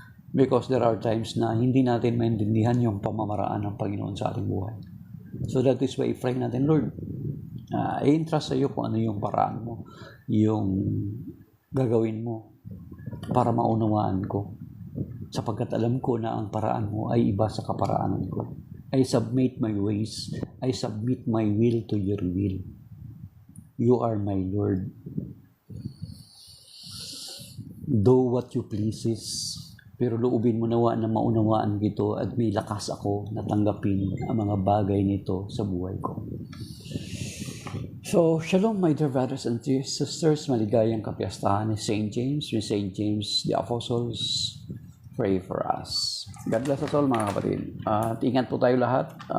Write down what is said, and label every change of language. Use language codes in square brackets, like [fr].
[tl] Because there are times na hindi natin maintindihan yung pamamaraan ng Panginoon sa ating buhay. So that is why i-pray natin, Lord, i-entrust sa iyo kung ano yung paraan mo, yung gagawin mo para maunawaan ko. Sapagkat alam ko na ang paraan mo ay iba sa kaparaanan ko. [en] I submit my ways, I submit my will to your will. You are my Lord. Do what you pleases. [tl] Pero loobin mo nawa na maunawaan dito at may lakas ako na tanggapin ang mga bagay nito sa buhay ko. [en] So, shalom my dear brothers and sisters. Maligayang kapiyastahan ni St. James. Ni St. James the Apostles, pray for us. [tl] God bless us all mga kapatid. At ingat po tayo lahat.